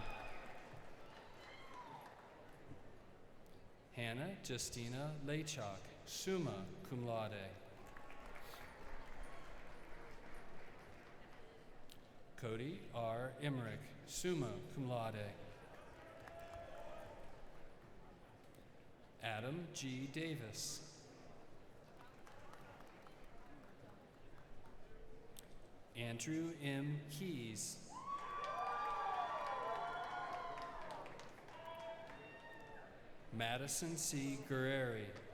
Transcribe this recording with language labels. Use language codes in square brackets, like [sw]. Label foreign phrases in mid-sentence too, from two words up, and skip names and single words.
[en] Hannah Justina Lachok, [la] summa cum laude. [en] Cody R. [la] Emmerich, summa cum laude. [en] Adam G. Davis. Andrew M. Keys. Madison C. Guerreri.